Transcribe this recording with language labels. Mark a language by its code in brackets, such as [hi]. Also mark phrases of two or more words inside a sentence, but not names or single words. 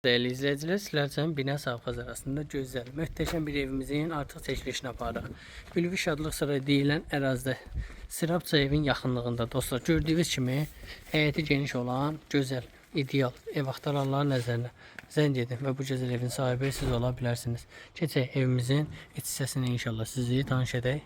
[tr] Değerli izleyiciler, sizler için Bina Savxaz arasında güzel, muhteşem bir evimizin artık çekilişini aparaq. [az] Ülvi Şadlıq Sarayı deyilən ərazidə Sirabça evin yaxınlığında dostlar gördüyünüz kimi həyəti geniş olan gözəl, ideal ev axtaranların nəzərinə zəng edin və bu gözəl evin sahibi siz ola bilərsiniz. Keçək evimizin iç hissəsini inşallah sizi tanış edək.